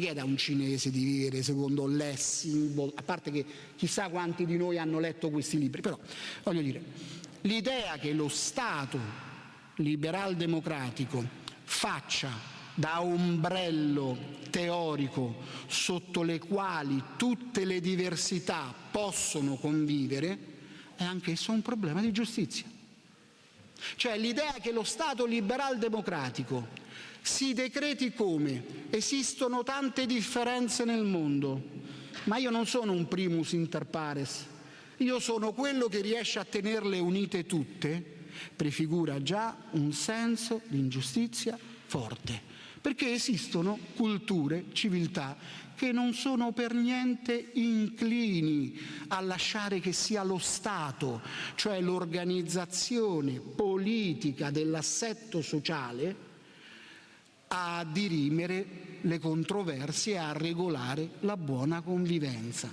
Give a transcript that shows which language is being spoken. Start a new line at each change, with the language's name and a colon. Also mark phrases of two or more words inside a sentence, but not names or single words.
Italian: chiedere a un cinese di vivere secondo Lessing, a parte che chissà quanti di noi hanno letto questi libri, però voglio dire, l'idea che lo Stato liberal democratico faccia da ombrello teorico sotto le quali tutte le diversità possono convivere è anch'esso un problema di giustizia. Cioè l'idea che lo Stato liberal democratico si decreti come: esistono tante differenze nel mondo, ma io non sono un
Latin: primus inter pares,
Italian: io sono quello che riesce a tenerle unite tutte, prefigura già un senso di ingiustizia forte, perché esistono culture, civiltà che non sono per niente inclini a lasciare che sia lo Stato, cioè l'organizzazione politica dell'assetto sociale, a dirimere le controversie, a regolare la buona convivenza.